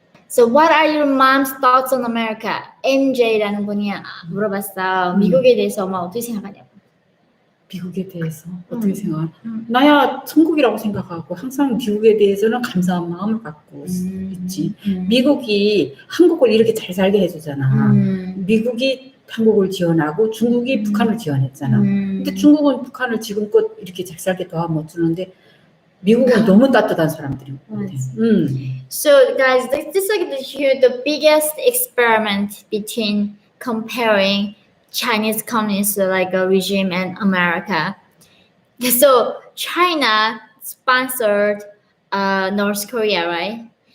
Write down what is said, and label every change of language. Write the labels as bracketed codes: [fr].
[en] So what are your mom's thoughts on America? [ko] MJ라는 분이 물어봤어. 미국에 대해서 엄마 어떻게 생각하냐고. 미국에 대해서 어떻게 생각하나? 나야 천국이라고 생각하고 항상 미국에 대해서는 감사한 마음을 갖고 있지. 미국이 한국을 이렇게 잘 살게 해주잖아. 미국이 한국을 지원하고 중국이 북한을 지원했잖아. 근데 중국은 북한을 지금껏 이렇게 잘 살게 도와 못 주는데 미국은 너무 따뜻한 사람들인 것 같아. [en] So guys, this is like the biggest experiment between comparing Chinese communist like a regime and America. So China sponsored North Korea, right?